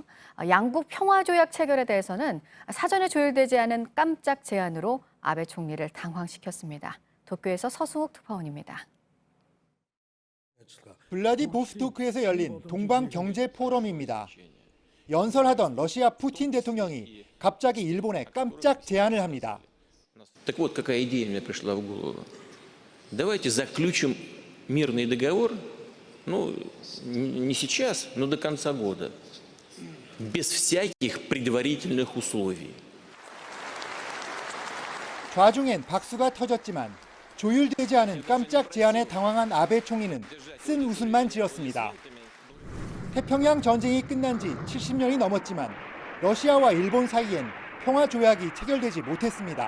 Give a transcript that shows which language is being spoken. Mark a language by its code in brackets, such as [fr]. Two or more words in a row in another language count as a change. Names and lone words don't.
[ko] 양국 평화조약 체결에 대해서는 사전에 조율되지 않은 깜짝 제안으로 아베 총리를 당황시켰습니다. 도쿄에서 서승욱 특파원입니다. 블라디보스토크에서 열린 동방경제 포럼입니다. 연설하던 러시아 푸틴 대통령이 갑자기 일본에 깜짝 제안을 합니다. [ru] Так вот, какая идея мне пришла в голову. Давайте заключим мирный договор, ну, не сейчас, но до конца года, без всяких предварительных условий. [ko] 좌중엔 박수가 터졌지만 조율되지 않은 깜짝 제안에 당황한 아베 총리는 쓴 웃음만 지었습니다. 태평양 전쟁이 끝난 지 70년이 넘었지만 러시아와 일본 사이엔 평화 조약이 체결되지 못했습니다.